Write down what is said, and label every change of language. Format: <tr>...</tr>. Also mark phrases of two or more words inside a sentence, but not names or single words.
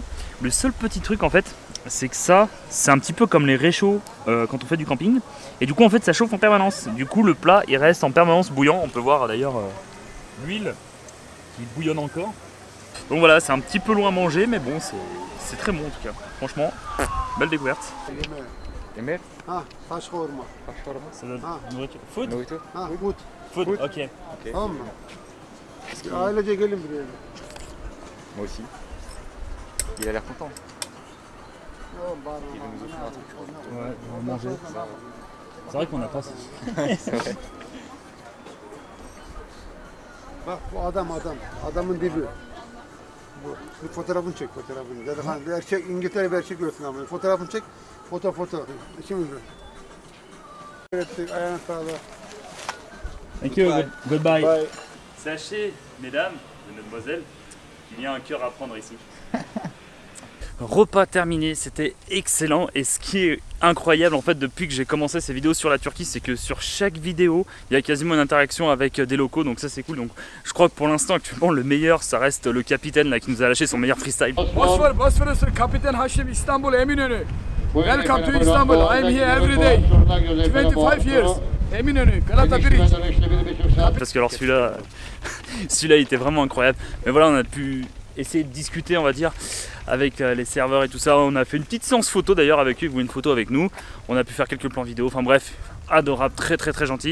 <fr>Le seul petit truc en fait, c'est que ça, c'est un petit peu comme les réchauds quand on fait du camping. Et du coup en fait ça chauffe en permanence. Du coup le plat il reste en permanence bouillant. On peut voir d'ailleurs l'huile qui bouillonne encore. Donc voilà, c'est un petit peu loin à manger, mais bon c'est très bon en tout cas. Franchement, belle découverte. Emir?</fr> <tr>Ah, taş kavurma.</tr> <fr>Ça donne nourriture. Food? Nourriture? Ah, food. Food, ok. Ok.</fr> <tr>Tamam mı? Ailece gelin buraya.</tr> <fr>Moi aussi. Il a l'air content. Il veut nous offrir un truc, je crois. Ouais, on va manger. C'est vrai qu'on n'a pas ça. C'est vrai.</fr> <tr>Bak bu adamın dibi. Bu bir fotoğrafını çek fotoğrafını. Dedi hani bir erkek İngiltere bir erkek görsün ama fotoğrafını çek. Foto. Şimdi evet ayağına sağlık.</tr> <en>Thank you, goodbye. Bye.</en> <fr>Sachez, mesdames et mademoiselles, qu'il y a un cœur à prendre ici. Repas terminé, c'était excellent et ce qui est incroyable en fait depuis que j'ai commencé ces vidéos sur la Turquie, c'est que sur chaque vidéo il y a quasiment une interaction avec des locaux, donc ça c'est cool. Donc je crois que pour l'instant actuellement le meilleur ça reste le capitaine là qui nous a lâché son meilleur freestyle. Bosphorus, Captain Hashim, Istanbul, Eminönü.</fr> <en>Welcome to Istanbul. I am here every day. 25 years. Eminönü, Galata Bridge.</en> <fr>Parce que alors celui-là il était vraiment incroyable. Mais voilà, on a pu essayer de discuter on va dire avec les serveurs et tout ça. On a fait une petite séance photo d'ailleurs avec eux, ils voulaient une photo avec nous. On a pu faire quelques plans vidéo, enfin bref, adorable, très gentil.</fr>